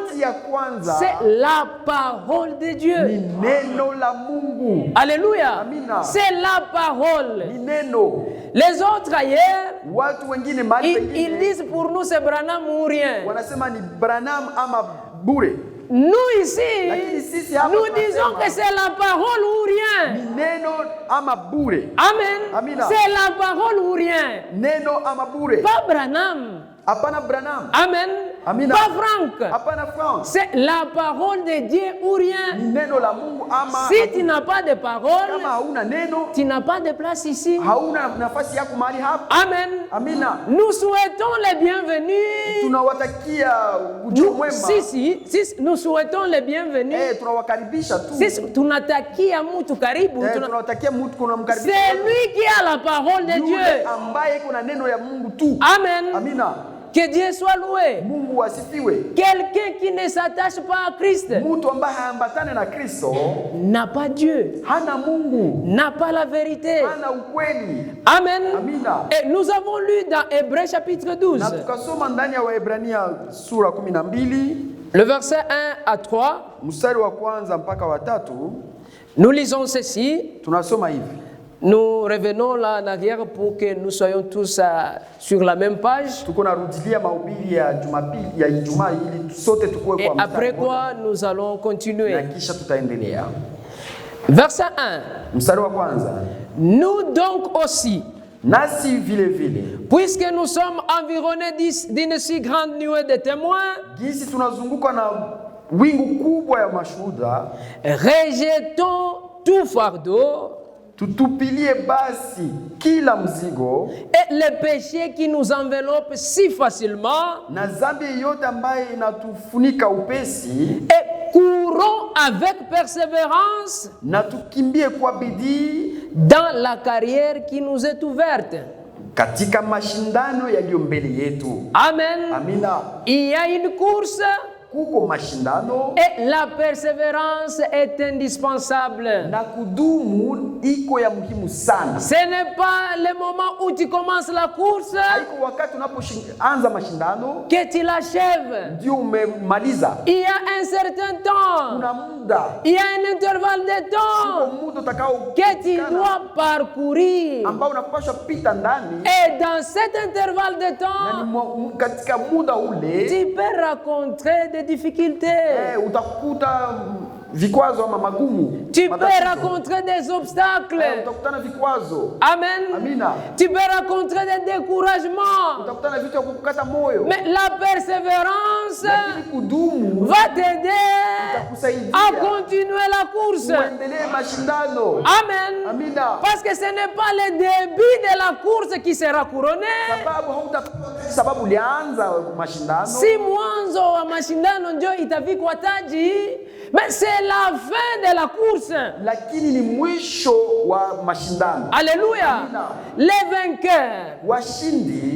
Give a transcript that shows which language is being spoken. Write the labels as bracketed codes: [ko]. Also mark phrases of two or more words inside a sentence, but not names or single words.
[sw] shuti ya kwanza [fr] c'est la parole de [sw] ni [fr] Dieu. [sw] neno la Mungu. [fr] Alléluia. [sw] Amina. [fr] C'est la parole. [sw] Ni neno. [fr] Les autres ailleurs, [sw] Watu wengine mahali [fr] ils [sw] pengine [fr] disent pour nous c'est Branham ou rien. [sw] wanasema ni Branham ama bure. [fr] Nous ici, [sw] Lakini sisi hapa [fr] nous [sw] tunasema, [fr] disons que c'est la parole ou rien. [sw] ni neno ama bure. [fr] Amen. [sw] Amina. [fr] C'est la parole ou rien. [sw] Neno ama bure. [fr] Pas Branham. [sw] Hapana Branham. [fr] Amen. [sw] Amina. [fr] Pas Franck. [sw] Hapana France. [fr] C'est la parole de Dieu ou rien. [sw] Ni neno la Mungu ama [fr] Si tu n'as pas de parole, [sw] kama hauna neno, [fr] tu n'as pas de place ici. [sw] hauna nafasi yako mahali hapa. [fr] Amen. [sw] Amina. [fr] Nous souhaitons les bienvenus. [sw] Tunawatakia ujio mwema. [fr] Si, nous souhaitons les bienvenus. [sw] Tunawakaribisha tu. Sisi tunatakia mtu karibu. Tunawatakia mtu kunamkaribisha. [fr] C'est lui qui a la parole de Dieu. [sw] Yule ambaye kuna neno ya Mungu tu. [fr] Amen. [sw] Amina. [fr] Que Dieu soit loué. [sw] Mungu asifiwe. [fr] Quelqu'un qui ne s'attache pas à Christ [sw] Mtu ambaye haambatane na Kristo [fr] n'a pas Dieu, [sw] hana Mungu, [fr] n'a pas la vérité. [sw] hana ukweli. [fr] Amen. [sw] Amina. [fr] Et nous avons lu dans Hébreux chapitre 12, [sw] Na tukasoma ndani ya Waebrania sura 12 [fr] le verset 1 à 3. [sw] mstari wa kwanza mpaka wa 3, [fr] Nous lisons ceci. [sw] tunasoma hivi. [fr] Nous revenons là en arrière pour que nous soyons tous sur la même page. [sw] Tuko narudilia mahubiri ya Jumapili ya Ijumaa ili sote tukue [fr] Et [sw] kwa [fr] après [sw] mstari [fr] quoi, nous allons [sw] na [fr] continuer. [sw] kisha tutaendelea. [fr] Verset 1. [sw] Mstari wa kwanza. [fr] Nous donc aussi, [sw] Nasi vile vile, [fr] puisque nous sommes environnés d'une si grande nuée de témoins, [sw] jinsi tunazungukwa na wingu kubwa ya mashuhuda, [fr] rejetons tout fardeau [sw] tutupilie basi kila mzigo [fr] et le péché qui nous enveloppe si facilement [sw] na dhambi yote ambayo inatufunika upesi, [fr] et courons avec persévérance [sw] na tukimbie kwa bidii [fr] dans la carrière qui nous est ouverte. [sw] katika mashindano yaliyo mbele yetu. [fr] Amen. [sw] Amina. [fr] Il y a une course [sw] Kuko mashindano [fr] et la persévérance est indispensable. [sw] na kudumu iko ya muhimu sana. [fr] Ce n'est pas le moment où tu commences la course [sw] Haiko wakati unapoanza mashindano [fr] que tu l'achèves. [sw] ndio umemaliza. [fr] Il y a un certain temps, [sw] Kuna muda, [fr] il y a un intervalle de [sw] uko [fr] temps [sw] muda utakao [fr] que tu dois parcourir. [sw] ambao unapaswa pita ndani, [fr] Et dans cet intervalle de [sw] na ni [fr] temps, [sw] katika muda ule [fr] tu peux rencontrer des difficultés. [sw] utakuta vikwazo ama magumu. [fr] Tu peux [sw] matatizo. [fr] rencontrer des obstacles. [sw] Utakutana vikwazo. [fr] Amen. [sw] Amina. [fr] Tu peux rencontrer des découragements. [sw] Utakutana vitu vya kukata moyo. [fr] Mais la persévérance [sw] Lakini kudumu [fr] va t'aider [sw] itakusaidia [fr] à continuer la course. [sw] uendelee mashindano. [fr] Amen. [sw] Amina. [fr] Parce que ce n'est pas le début de la course qui sera couronné. [sw] Sababu ulianza mashindano. Si mwanzo wa mashindano ndio itavikwa taji, [fr] mais c'est la fin de la course. [sw] Lakini ni mwisho wa mashindano. [fr] Alléluia. [sw] Amina. [fr] Le vainqueur [sw] Washindi